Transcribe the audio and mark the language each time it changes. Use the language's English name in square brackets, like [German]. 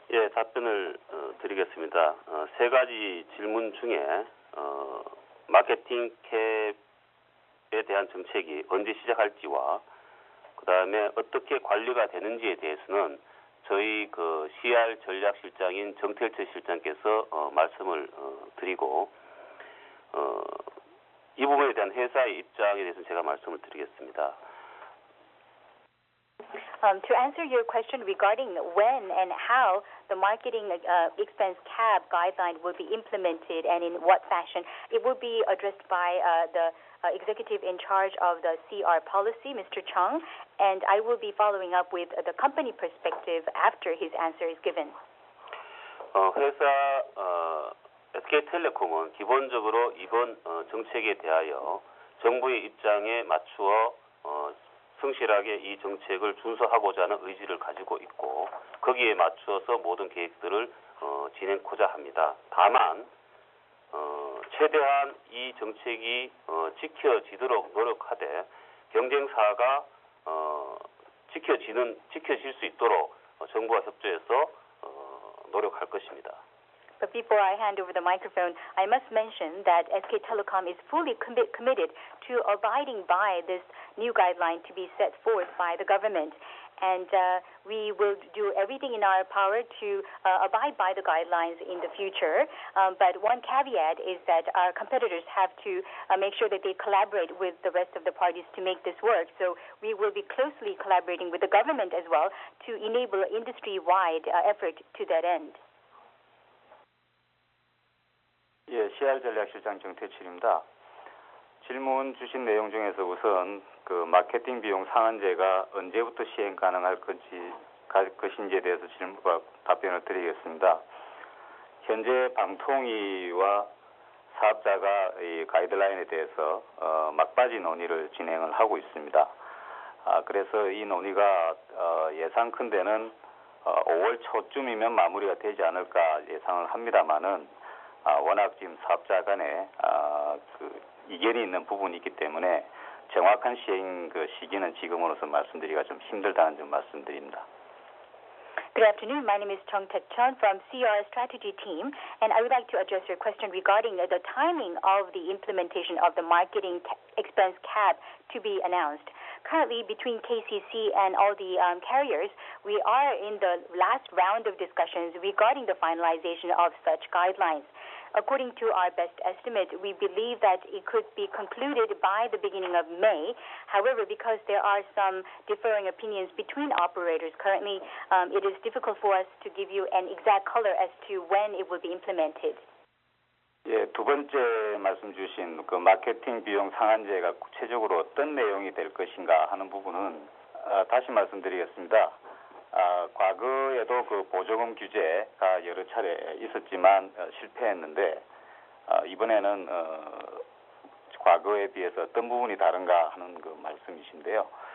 [Korean] 예, 답변을 드리겠습니다. 세 가지 질문 중에 마케팅 캡에 대한 정책이 언제 시작할지와 그 다음에 어떻게 관리가 되는지에 대해서는 저희 CR 전략실장인 정태철 실장께서 말씀을 드리고 이 부분에 대한 회사의 입장에 대해서는 제가 말씀을 드리겠습니다. [English] To answer your question regarding when and how the marketing expense cap guideline will be implemented and in what fashion, it will be addressed by the executive in charge of the CR policy, Mr. Chung, and I will be following up with the company perspective after his answer is given. [Korean] 회사 SK텔레콤은 기본적으로 이번 정책에 대하여 정부의 입장에 맞추어 성실하게 이 정책을 준수하고자 하는 의지를 가지고 있고 거기에 맞추어서 모든 계획들을 진행하고자 합니다. 다만 최대한 이 정책이 지켜지도록 노력하되 경쟁사가 지켜질 수 있도록 정부와 협조해서 노력할 것입니다. [English] But before I hand over the microphone, I must mention that SK Telecom is fully committed to abiding by this new guideline to be set forth by the government. And we will do everything in our power to abide by the guidelines in the future. But one caveat is that our competitors have to make sure that they collaborate with the rest of the parties to make this work. So we will be closely collaborating with the government as well to enable industry-wide effort to that end. [Korean] 예, CR 전략실장 정태철입니다. 질문 주신 내용 중에서 우선 마케팅 비용 상한제가 언제부터 시행 가능할 것인지에 대해서 답변을 드리겠습니다. 현재 방통위와 사업자가 이 가이드라인에 대해서 막바지 논의를 진행을 하고 있습니다. 그래서 이 논의가 예상컨대는 5월 초쯤이면 마무리가 되지 않을까 예상을 합니다만은 워낙 지금 사업자 간에 이견이 있는 부분이 있기 때문에 정확한 시행 시기는 지금으로서 말씀드리기가 좀 힘들다는 점 말씀드립니다. [English] Good afternoon. My name is Chung Taek-chun from CR Strategy Team, and I would like to address your question regarding the timing of the implementation of the marketing expense cap to be announced. Currently, between KCC and all the carriers, we are in the last round of discussions regarding the finalization of such guidelines. According to our best estimate, we believe that it could be concluded by the beginning of May. However, because there are some differing opinions between operators, currently it is difficult for us to give you an exact color as to when it will be implemented. [Korean] 예, 두 번째 말씀 주신 마케팅 비용 상한제가 구체적으로 어떤 내용이 될 것인가 하는 부분은 다시 말씀드리겠습니다. 과거에도 보조금 규제가 여러 차례 있었지만 실패했는데 이번에는 과거에 비해서 어떤 부분이 다른가 하는 말씀이신데요.